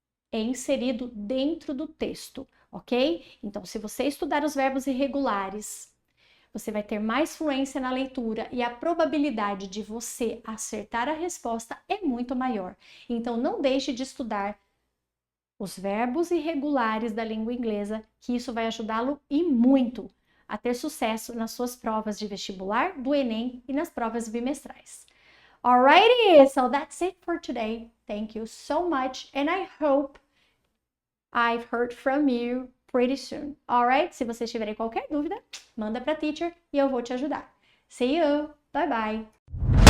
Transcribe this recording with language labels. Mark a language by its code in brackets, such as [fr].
[pt] É inserido dentro do texto, ok? Então, se você estudar os verbos irregulares, você vai ter mais fluência na leitura e a probabilidade de você acertar a resposta é muito maior. Então, não deixe de estudar os verbos irregulares da língua inglesa, que isso vai ajudá-lo e muito a ter sucesso nas suas provas de vestibular, do Enem e nas provas bimestrais. [en] Alrighty, so that's it for today. Thank you so much, and I hope I've heard from you pretty soon. Alright? [pt] Se vocês tiverem qualquer dúvida, manda para a teacher e eu vou te ajudar. [en] See you. Bye bye.